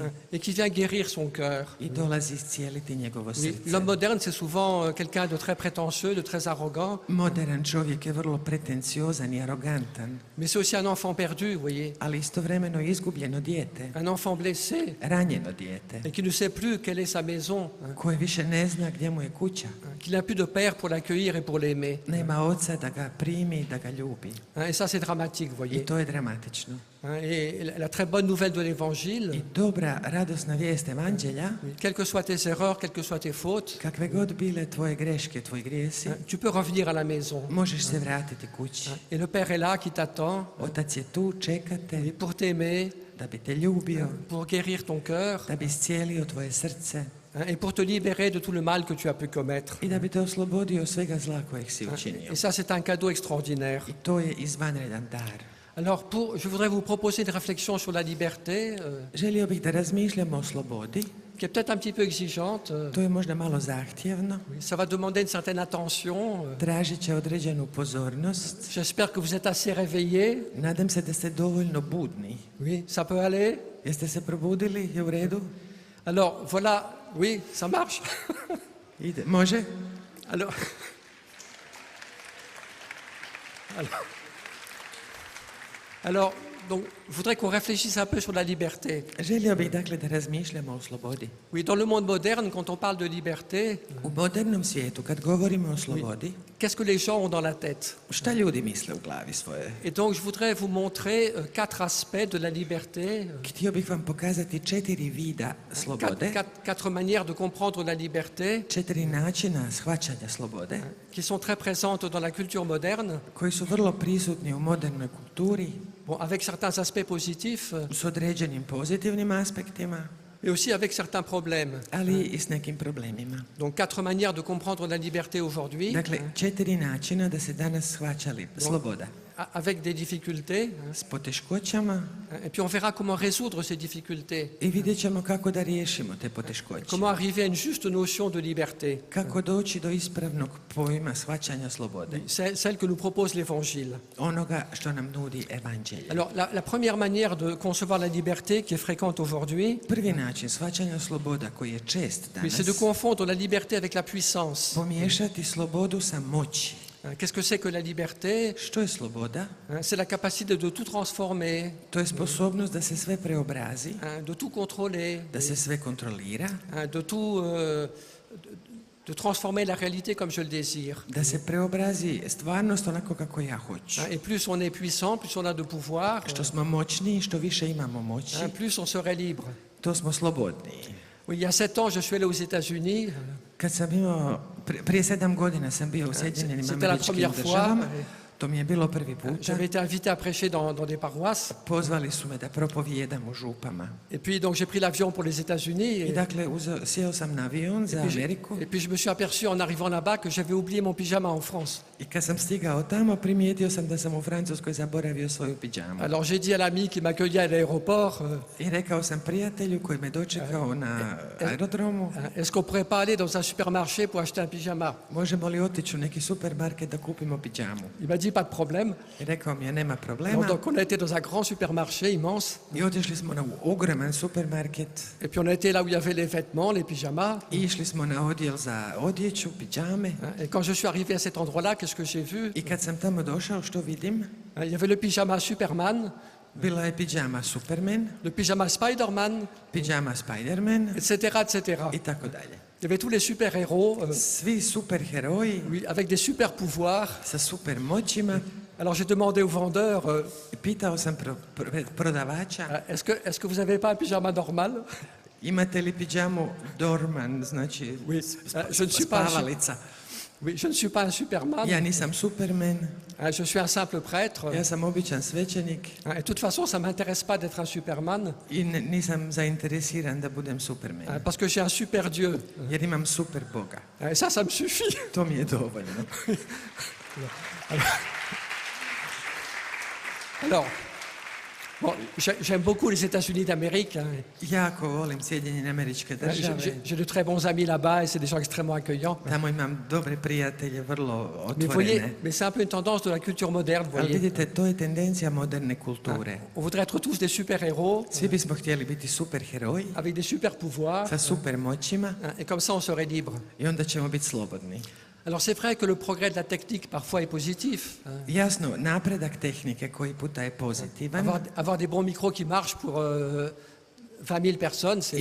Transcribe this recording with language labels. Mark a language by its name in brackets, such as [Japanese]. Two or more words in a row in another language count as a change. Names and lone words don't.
[French] et qui vient guérir son cœur. [Croatian] i dolazi iscijeliti njegovo [French] Oui, [Croatian] srce. [French] l'homme moderne, c'est souvent quelqu'un de très prétentieux, de très arrogant, [Croatian] Modern čovjek je vrlo pretenciozan i arogantan, [French] mais c'est aussi un enfant perdu, vous voyez, [Croatian] ali istovremeno izgubljeno dijete, [French] un enfant blessé, [Croatian] ranjeno dijete, [French] et qui ne sait plus quelle est sa maison, [Croatian] koje više ne zna gdje mu je kuća. [French] qu'il n'a plus de père pour l'accueillir et pour l'aimer. [Croatian] Nema oca da ga primi, da ga ljubi. [French] Et ça, c'est dramatique, vous [Croatian] I [French] voyez. [Croatian] to je dramatično. [French] Et la très bonne nouvelle de l'Évangile, [Croatian] I dobra, radosna vijest evanđelja, [French] quelles que soient tes erreurs, quelles que soient tes fautes, [Croatian] kakve god bile tvoje greške, tvoji grijesi, [French] tu peux revenir à la maison. [Croatian] možeš se vratiti kući. [French] Et le Père est là qui t'attend [Croatian] Otac je tu, čeka te, [French] pour t'aimer, [Croatian] da bi te ljubio, [French] pour guérir ton cœur [Croatian] da bi iscijelio tvoje srce [French] et pour te libérer de tout le mal que tu as pu commettre. [Croatian] i da bi te oslobodio svega zla kojeg si učinio. [French] Et ça, c'est un cadeau extraordinaire. [Croatian] I to je izvanredan dar. [French] Alors, je voudrais vous proposer une réflexion sur la liberté, [Croatian] Želio bih da razmišljamo o slobodi. [French] qui est peut-être un petit peu exigeante. [Croatian] To je možda malo zahtjevno. [French] Oui, ça va demander une certaine attention. [Croatian] Tražit će određenu pozornost. [French] J'espère que vous êtes assez réveillés. [Croatian] Nadam se da ste dovoljno budni. [French] Oui, ça peut aller. [Croatian] Jeste se probudili? Je u redu? [French] Alors, voilà, oui, ça marche. [Croatian] Ide. Može? [French] Alors, alors, donc, je voudrais qu'on réfléchisse un peu sur la liberté. [Croatian] Želio bih dakle da razmišljamo o slobodi. [French] Oui, dans le monde moderne, quand on parle de liberté, [Croatian] U modernom svijetu, kad govorimo o slobodi, [French] qu'est-ce que les gens ont dans la tête? [Croatian] šta ljudi misle u glavi svoje? [French] Et donc, je voudrais vous montrer 4 aspects de la liberté, [Croatian] Htio bih vam pokazati 4 vida slobode, [French] 4 manières de comprendre la liberté [Croatian] 4 načina shvaćanja slobode, [French] qui sont très présentes dans la culture moderne, [Croatian] koji su vrlo prisutni u modernoj kulturi, [French] bon, avec certains aspects positifs, [Croatian] s određenim pozitivnim aspektima, [French] mais aussi avec certains problèmes. [Croatian] ali i s nekim problemima. [French] Donc, 4 manières de comprendre la liberté aujourd'hui, [Croatian] Dakle, 4 načina da se danas shvaća sloboda. [French] avec des difficultés, [Croatian] S poteškoćama [French] et puis on verra comment résoudre ces difficultés, [Croatian] i vidjet ćemo kako da riješimo te poteškoće. [French] comment arriver à une juste notion de liberté, [Croatian] Kako doći do ispravnog pojma shvaćanja slobode. [French] celle que nous propose l'Évangile. [Croatian] Onoga što nam nudi evanđelje. [French] Alors, la première manière de concevoir la liberté qui est fréquente aujourd'hui, [Croatian] Prvi način shvaćanja sloboda koji je čest [French] oui, c'est de [Croatian] danas, [French] confondre la liberté avec la puissance. [Croatian] pomiješati slobodu sa moći. [French] Qu'est-ce que c'est que la liberté? [Croatian] Što je sloboda? [French] C'est la capacité de tout transformer, [Croatian] To je sposobnost da se sve preobrazi, [French] de tout contrôler, [Croatian] da se sve kontrolira, [French] de tout, de transformer la réalité comme je le désire. [Croatian] da se preobrazi stvarnost onako kako ja hoću. [French] Et plus on est puissant, plus on a de pouvoir, [Croatian] Što smo moćniji, što više imamo moći, [French] plus on serait libre. [Croatian] to smo slobodniji. [French] Oui, il y a 7 ans, je suis allé aux États-Unis. [Croatian] Kad sam imao, prije 7 godina sam bio u Sjedinjenim [French] C'était la [Croatian] Američkim [French] première fois. [Croatian] Državama, To mi je bilo prvi puta. [French] J'avais été invité à prêcher dans des paroisses. [Croatian] Pozvali su me da propovijedam u župama. [French] Et puis donc j'ai pris l'avion pour les États-Unis. [Croatian] I dakle, sjeo sam na avion za Ameriku. [French] Et puis je me suis aperçu en arrivant là-bas que j'avais oublié mon pyjama en France. [Croatian] I kad sam stigao tamo, primijetio sam da sam u Francuskoj zaboravio svoju pidžamu. [French] Alors j'ai dit à l'ami qui m'accueillait à l'aéroport, [Croatian] I rekao sam prijatelju koji me dočekao na aerodromu, [French] est-ce qu'on pourrait pas aller dans un supermarché pour acheter un pyjama? [Croatian] možemo li otići u neki supermarket da kupimo pidžamu? [French] Il m'a dit pas de problème. [Croatian] I rekao mi je, nema [French] Alors, [Croatian] problema. [French] donc on a été dans un grand supermarché immense. [Croatian] I otišli smo na ogroman supermarket. [French] Et puis on a été là où il y avait les vêtements, les pyjamas. [Croatian] I išli smo na odjel za odjeću, pidžame. [French] Et quand je suis arrivé à cet endroit-là, qu'est-ce que j'ai vu? [Croatian] I kad sam tamo došao, što vidim? [French] Il y avait le pyjama Superman, [Croatian] Bila je pidžama Superman, [French] le pyjama Spider-Man, [Croatian] pidžama Spider-Man [French] etc., etc. [Croatian] i tako dalje. [French] Il y avait tous les super-héros, [Croatian] Svi superheroji [French] oui, avec des super-pouvoirs. [Croatian] sa super moćima. [French] Alors j'ai demandé au vendeur, [Croatian] I pitao sam prodavača, [French] est-ce que vous n'avez pas un pyjama normal? [Croatian] imate li pidžamu Dorman, znači [French] Oui, je ne suis pas un, [Croatian] spavalica. [French] oui, je ne suis pas un Superman, [Croatian] Ja nisam Superman, [French] je suis un simple prêtre. [Croatian] ja sam običan svećenik [French] Et de toute façon, ça ne m'intéresse pas d'être un Superman, [Croatian] i nisam zainteresiran da budem Superman, [French] parce que j'ai un super Dieu. [Croatian] jer imam super Boga. [French] Et ça me suffit. [Croatian] To mi je dovoljno. [French] Alors, bon, j'aime beaucoup les États-Unis d'Amérique. Hein. [Croatian] Jako volim Sjedinjene Američke Države. [French] J'ai de très bons amis là-bas et c'est des gens extrêmement accueillants. [Croatian] Tamo imam dobre prijatelje, vrlo [French] Mais vous voyez, [Croatian] otvorene. [French] mais c'est un peu une tendance de la culture moderne, vous [Croatian] Ali [French] voyez. [Croatian] vidite, to je tendencija moderne kulture. [French] On voudrait être tous des super-héros [Croatian] Svi bismo htjeli biti superheroji [French] avec des super-pouvoirs [Croatian] sa super moćima [French] et comme ça on serait libre. [Croatian] i onda ćemo biti slobodni. [French] Alors c'est vrai que le progrès de la technique parfois est positif. Hein. [Croatian] Jasno, napredak tehnike koji puta je pozitivan. [French] Avoir des bons micros qui marchent pour 20 000 personnes, c'est...